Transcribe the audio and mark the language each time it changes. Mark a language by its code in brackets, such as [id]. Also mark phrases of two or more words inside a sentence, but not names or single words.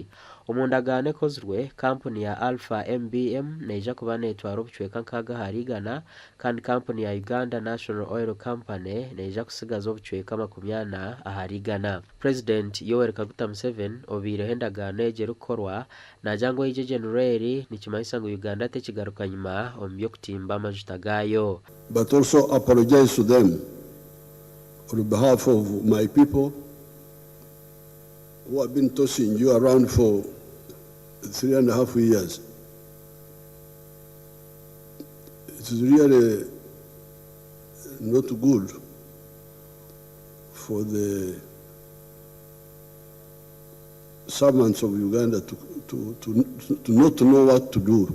[nyn] Omu ndagaano ekozirwe kampuni ya Alpha MBM neija kuba netwara obucweka 6 ahari 100 kandi kampuni ya Uganda National Oil Company neija kusigaza obucweka 40 ahari 100. President Yoweri Kaguta Museveni obiireho endagaano egi erikukorwa nagira ngu eigyegyenero eri nikimanyisa ngu Uganda tekigaruka nyuma omu by'okutimba amajuta gaayo. [en] But also apologize to them on behalf of my people who have been tossing you around for 3.5 years. It is really not good for the servants of Uganda to not know what to do.